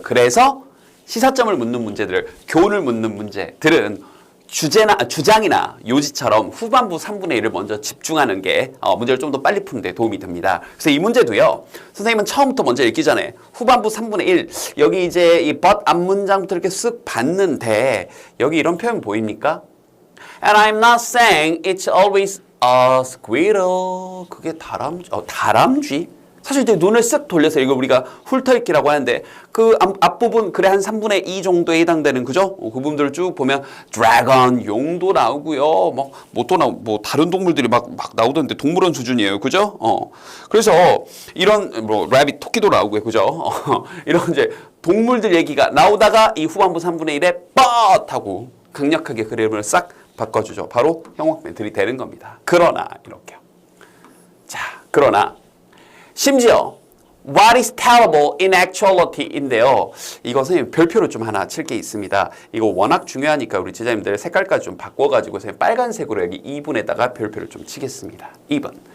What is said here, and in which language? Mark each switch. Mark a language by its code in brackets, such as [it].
[ko] 그래서 시사점을 묻는 문제들, 교훈을 묻는 문제들은 주장이나 요지처럼 후반부 3분의 1을 먼저 집중하는 게 문제를 좀 더 빨리 푸는 데 도움이 됩니다. 그래서 이 문제도요. 선생님은 처음부터 먼저 읽기 전에 후반부 3분의 1 여기 이제 이 but 앞문장부터 이렇게 쓱 봤는데 여기 이런 표현 보입니까? [en] And I'm not saying it's always a squirrel. [ko] 그게 다람쥐? 사실 이제 눈을 쓱 돌려서 이걸 우리가 훑어읽기라고 하는데 그 앞부분 글의 한 3분의 2 정도에 해당되는 그죠? 그 부분들을 쭉 보면 드래곤, 용도 나오고요. 뭐 다른 동물들이 막 나오던데 동물원 수준이에요. 그죠? 그래서 이런 라빗, 토끼도 나오고요. 그죠? 이런 이제 동물들 얘기가 나오다가 이 후반부 3분의 1에 뻗하고 강력하게 그림을 싹 바꿔주죠. 바로 형용사들이 되는 겁니다. 그러나 이렇게요. 자, 그러나 심지어 [en] what is terrible in actuality [ko] 인데요. 이거 선생님 별표로 좀 하나 칠 게 있습니다. 이거 워낙 중요하니까 우리 제자님들 색깔까지 좀 바꿔가지고 선생님 빨간색으로 여기 2분에다가 별표를 좀 치겠습니다. 2번.